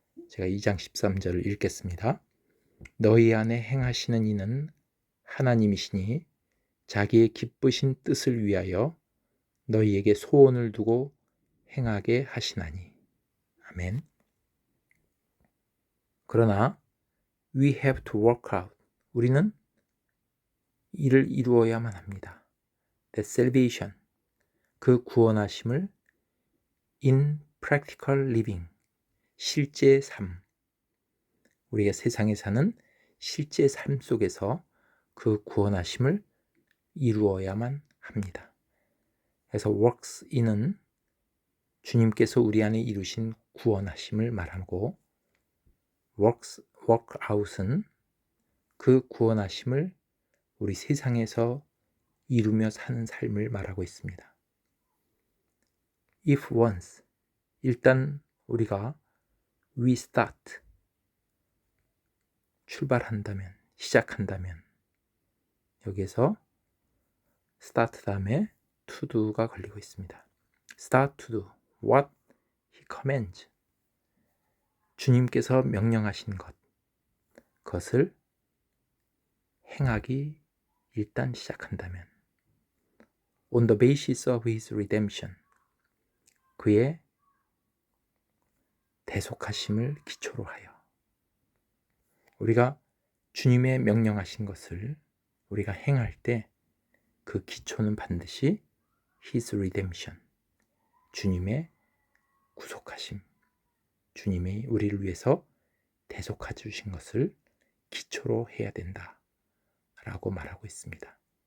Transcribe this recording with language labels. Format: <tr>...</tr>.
<ko>제가 2장 13절을 읽겠습니다. 너희 안에 행하시는 이는 하나님이시니 자기의 기쁘신 뜻을 위하여 너희에게 소원을 두고 행하게 하시나니. 아멘. 그러나</ko> <en>We have to work out.</en> <ko>우리는 일을 이루어야만 합니다.</ko> <en>That salvation.</en> <ko>그 구원하심을</ko> <en>in practical living.</en> <ko>실제 삶. 우리가 세상에 사는 실제 삶 속에서 그 구원하심을 이루어야만 합니다. 그래서 works in은 주님께서 우리 안에 이루신 구원하심을 말하고 work out은 그 구원하심을 우리 세상에서 이루며 사는 삶을 말하고 있습니다.</ko> <en>If once,</en> <ko>일단 우리가</ko> <en>we start,</en> <ko>출발한다면, 시작한다면 여기에서 start 다음에 to do가 걸리고 있습니다.</ko> <en>Start to do what he commands.</en> <ko>주님께서 명령하신 것, 그것을 행하기 일단 시작한다면</ko> <en>on the basis of his redemption.</en> <ko>그의 대속하심을 기초로 하여 우리가 주님의 명령하신 것을 우리가 행할 때 그 기초는 반드시</ko> <en>his redemption,</en> <ko>주님의 구속하심, 주님이 우리를 위해서 대속해 주신 것을 기초로 해야 된다 라고 말하고 있습니다.</ko>